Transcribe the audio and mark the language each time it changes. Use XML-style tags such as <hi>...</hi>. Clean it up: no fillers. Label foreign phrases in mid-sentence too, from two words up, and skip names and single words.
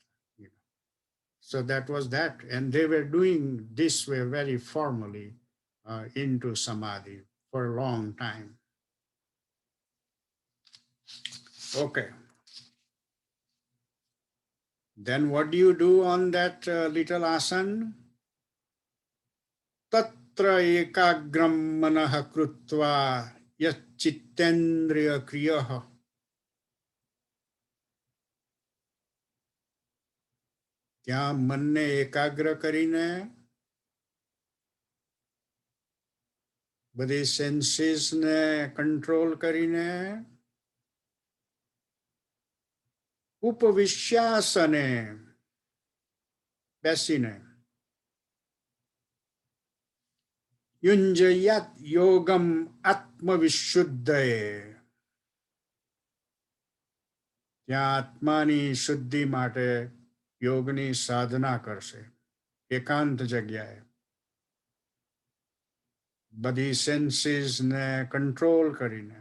<en>So that was that. And they were doing this way very formally into Samadhi for a long time. Okay. Then what do you do on that little asan?</en> <sa>तत्र एकाग्रं मनः कृत्वा यतचित्तेन्द्रिय क्रियः.</sa> <gu>ત્યાં મનને એકાગ્ર કરીને બધી</gu> <en>senses control</en> <gu>કરીને ઉપવિશ્યાસને બેસીને</gu> <sa>युञ्ज्याद् योगम् आत्मविशुद्धये</sa> <gu>ત્યાં આત્માની શુદ્ધિ માટે યોગની સાધના કરશે એકાંત જગ્યાએ બધી</gu> <en>senses control</en> <gu>કરીને.</gu>